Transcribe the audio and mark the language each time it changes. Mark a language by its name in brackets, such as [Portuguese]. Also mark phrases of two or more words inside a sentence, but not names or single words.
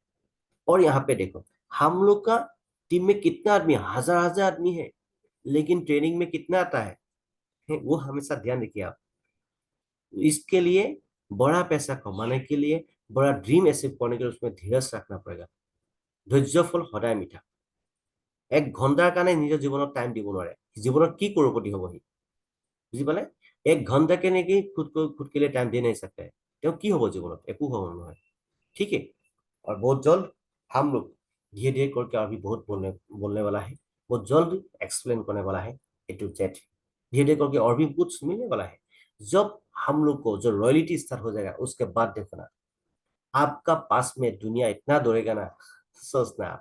[Hindi] और यहाँ पे देखो, हम लोग का टीम में कितना आदमी, हजार हजार आदमी है, लेकिन ट्रेनिंग में कितना आता है वो हमेशा ध्यान रखिए आप। इसके लिए बड़ा पैसा कमाने के लिए, बड़ा [English] dream achieve [Hindi] करने के लिए उसमें धीरज रखना पड़ेगा। [Assamese] ধৈৰ্য ফল সদায় মিঠা। 1 ঘণ্টাৰ কাৰণে নিজৰ জীৱনত টাইম দিব নোৱাৰে, জীৱনত কি কৰোৰপতি হ'ব সি, বুঝি পালে? [Hindi] 1 घंटा के नेकी खुद के लिए टाइम दे नहीं सकता है, तो की होगा जीवन, एक है। ठीक है, और बहुत जल्द हम लोग धीरे धीरे करके अभी बहुत बोलने बोलने वाला है, बहुत जल्द एक्सप्लेन करने वाला है [English] A to Z. [Hindi] धीरे धीरे करके और भी कुछ मिलने वाला है। जब हम लोग को जो रॉयल्टी स्टार्ट हो जाएगा उसके बाद देखना, आपका पास में दुनिया इतना दौड़ेगा ना, सोचना आप।